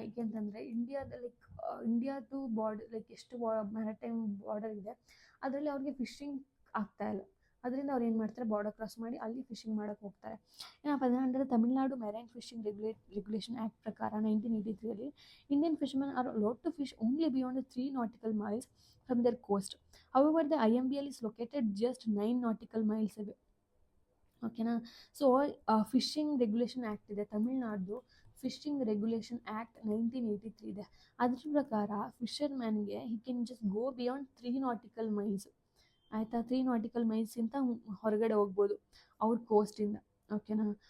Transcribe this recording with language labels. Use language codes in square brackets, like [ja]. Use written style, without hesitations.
[kn] ಏಕೆಂತಂದರೆ ಇಂಡಿಯಾದು ಬಾರ್ಡರ್ ಎಷ್ಟು maritime border ಇದೆ ಅದರಲ್ಲಿ ಅವ್ರಿಗೆ ಫಿಶಿಂಗ್ ಆಗ್ತಾಯಿಲ್ಲ. ಅದರಿಂದ ಅವ್ರು ಏನು ಮಾಡ್ತಾರೆ, ಬಾರ್ಡರ್ ಕ್ರಾಸ್ ಮಾಡಿ ಅಲ್ಲಿ ಫಿಶಿಂಗ್ ಮಾಡೋಕ್ಕೆ ಹೋಗ್ತಾರೆ. ಏನಪ್ಪ ಅಂದರೆ, Tamil Nadu marine fishing regulation act ಪ್ರಕಾರ 1983 [en] Indian fishermen are allowed to fish only beyond 3 nautical miles from their coast. However, the IMBL is located just 9 nautical miles away, ಓಕೆನಾ. [kn] ಸೊ ಫಿಶಿಂಗ್ ರೆಗ್ಯುಲೇಷನ್ ಆ್ಯಕ್ಟ್ ಇದೆ, Tamil Nadu fishing regulation act 1983 ಇದೆ. ಅದ್ರ ಪ್ರಕಾರ ಫಿಶರ್ಮ್ಯಾನ್ಗೆ [en] he can just go beyond 3 nautical miles, [kn] ಆಯಿತಾ. 3 nautical milesಗಿಂತ ಹೊರಗಡೆ ಹೋಗ್ಬೋದು ಅವ್ರ ಕೋಸ್ಟಿಂದ, ಓಕೆನಾ.